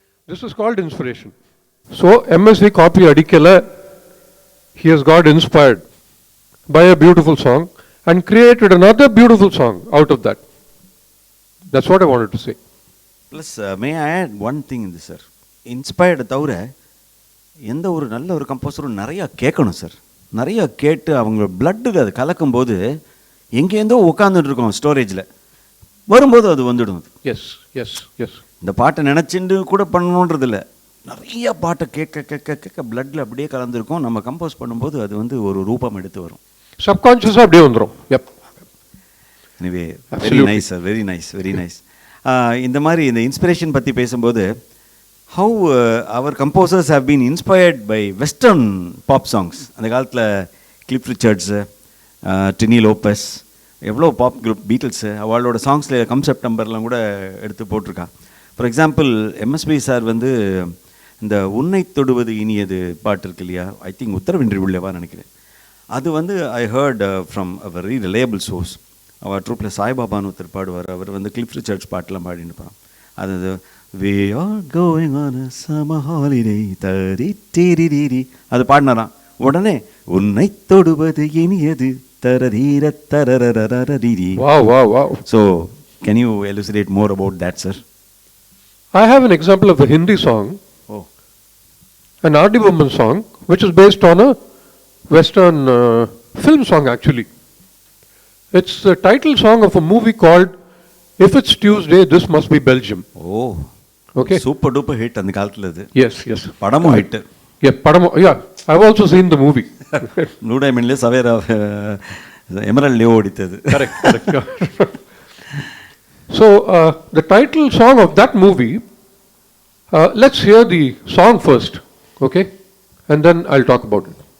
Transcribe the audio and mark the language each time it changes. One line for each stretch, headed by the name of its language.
English: This is called inspiration. So MSV copy adikala, he has got inspired by a beautiful song and created another beautiful song out of that. That's what I wanted to say. Plus, may I add one thing in this, sir?
Tamil: Inspired தவிர எந்த ஒரு நல்ல ஒரு கம்போசரும் நிறையா கேட்கணும் sir. நிறையா கேட்டு அவங்க பிளட்டில் அது கலக்கும்போது எங்கேருந்தோ உட்காந்துட்டு இருக்கோம் ஸ்டோரேஜில், வரும்போது அது வந்துடும். S S S. இந்த பாட்டை நினச்சிட்டு கூட பண்ணணுன்றதில்ல, நிறைய பாட்டை கேட்க கேட்க கேட்க பிளட்டில் அப்படியே கலந்துருக்கும். நம்ம கம்போஸ் பண்ணும்போது அது ஒரு ரூபம் எடுத்து வரும், சப்கான்ஷியஸாக அப்படியே வந்துடும். எப்.
English: Anyway very nice sir, very nice, very nice.
Tamil: இந்த மாதிரி இந்த இன்ஸ்பிரேஷன் பற்றி பேசும்போது
English: How our composers have been inspired by western pop songs.
Tamil: அந்த காலத்தில் கிளிஃப் ரிச்சர்ட்ஸு, டினி லோப்பஸ், எவ்வளோ பாப் குரூப், பீட்டில்ஸு, அவளோட சாங்ஸில் கன்செப்ட் நம்பர்லாம் கூட எடுத்து போட்டிருக்கா.
English: for example
Tamil: எம்எஸ்பி சார் வந்து இந்த உன்னை தொடுவது இனியது பாட்டு இருக்கு இல்லையா,
English: I think
Tamil: உத்தரவின்றி உள்ளவா நினைக்கிறேன். அது வந்து
English: I heard from a very reliable source.
Tamil: அவர் ட்ரூப்பில் சாய்பாபான்னு ஒருத்தர் பாடுவார். அவர் வந்து கிளிஃப் ரிச்சர்ட்ஸ் பாட்டெலாம் பாடின்னு இருப்பான். அது
English: we are going on a summer holiday
Tamil: தரி டிரிரிரி அது பாடினாராம். உடனே உன்னை தொடுவது இனியது தரதீர தரரரரரிரி.
English: Wow. So can you elucidate more about that, sir? I have an example of a Hindi song, an R.D. Burman song, which is based on a Western film song actually. It's the title song of a movie called If It's Tuesday, This Must Be Belgium. Oh, okay. Super duper hit
Tamil: அந்த காலத்துல அது.
English: Yes.
Tamil: படமும் hit.
English: Yeah, I've also seen the movie.
Tamil: Blue டைமண்ட்லேயே Savera Emerald Leo ஓடித்தது.
English: Correct. So, the title song of that movie, let's hear the song first, okay? And then I'll talk about it.